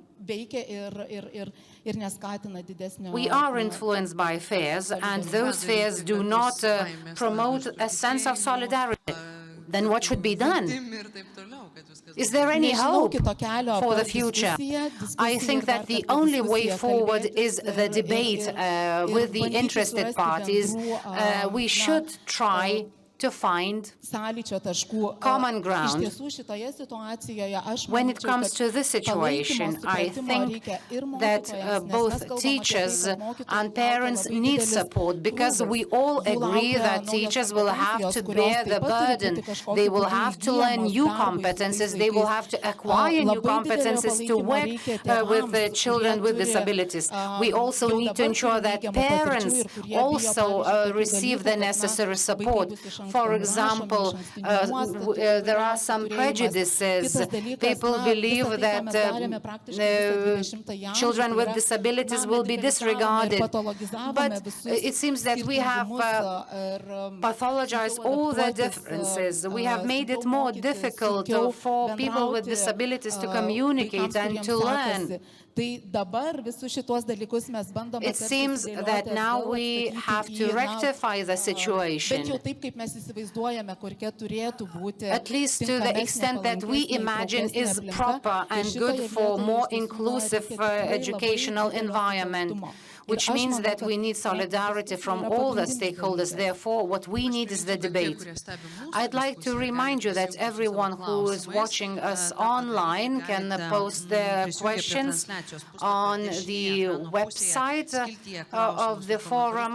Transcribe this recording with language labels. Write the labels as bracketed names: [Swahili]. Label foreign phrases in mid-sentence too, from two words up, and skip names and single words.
[English] We are influenced by fears, and those fears do not promote a sense of solidarity. Then what should be done? Is there any hope for the future? I think that the only way forward is the debate with the interested parties. We should try to find [Lithuanian] sąlyčio taškų. [English] common [Lithuanian] Iš [English] ground. [Lithuanian] tiesų šitoje situacijoje aš [English] When it [Lithuanian] manyčiau, [English] comes [Lithuanian] kad [English] to this situation, [Lithuanian] palaikymo, [English] I [Lithuanian] supratimo [English] think [Lithuanian] reikia ir [English] that [Lithuanian] mokytojams, nes mes [English] both [Lithuanian] kalbam apie [English] teachers [Lithuanian] tai, kad mokytojų [English] and [Lithuanian] laukia [English] parents [Lithuanian] labai [English] need [Lithuanian] didelis [English] support, because [Lithuanian] krūvis. [English] we all [Lithuanian] Jų [English] agree [Lithuanian] laukia [English] that [Lithuanian] naujos [English] teachers will have [Lithuanian] kompetencijos, [English] to [Lithuanian] kurios [English] bear the [Lithuanian] taip pat turi [English] burden. [Lithuanian] būti kažkokiu [English] They will [Lithuanian] būdu [English] have to learn [Lithuanian] įgyjamos [English] new [Lithuanian] darbui su tais [English] competencies. They will [Lithuanian] vaikais. [English] have to acquire new [Lithuanian] Labai didelio [English] competencies to [Lithuanian] palaikymo [English] work [Lithuanian] reikia [English] with [Lithuanian] tėvams, [English] children [Lithuanian] kurie [English] with [Lithuanian] turi, [English] disabilities. We also [Lithuanian] jau [English] need to [Lithuanian] dabar [English] ensure [Lithuanian] turi [English] that [Lithuanian] neigiamų patirčių [English] parents [Lithuanian] ir kurie bijo, [English] also [Lithuanian] pavyzdžiui, tokių [English] receive [Lithuanian] dalykų, [English] the [Lithuanian] kad, na, [English] necessary [Lithuanian] vaikai [English] support. [Lithuanian] bus iš anksto [English] For [Lithuanian] nurašomi, [English] example, [Lithuanian] išankstinių nuostatų [English] there are [Lithuanian] įvairiausių [English] some [Lithuanian] turėjimas. [English] prejudices. [Lithuanian] Kitas dalykas, [English] People [Lithuanian] na, [English] believe [Lithuanian] visa tai, ką mes [English] that [Lithuanian] darėme praktiškai visą 20-ąjį amžių, [English] children [Lithuanian] tai [English] with [Lithuanian] yra, [English] disabilities [Lithuanian] na, [English] will be [Lithuanian] medikalizavome ir [English] disregarded. [Lithuanian] patologizavome [English] But [Lithuanian] visus [English] it seems that we have [Lithuanian] skirtingumus, [English] pathologized all the differences. We have made it more difficult for people with disabilities to communicate and to learn. [Lithuanian] Tai dabar visus šitos dalykus mes bandome [English] It seems that now we have to rectify the situation, [Lithuanian] bent jau taip, kaip mes įsivaizduojame, kokia turėtų būti, [English] at least to the extent that we imagine is proper and good for more inclusive educational environment, which means that we need solidarity from all the stakeholders. Therefore, what we need is the debate. I'd like to remind you that everyone who is watching us online can post their questions on the website of the forum.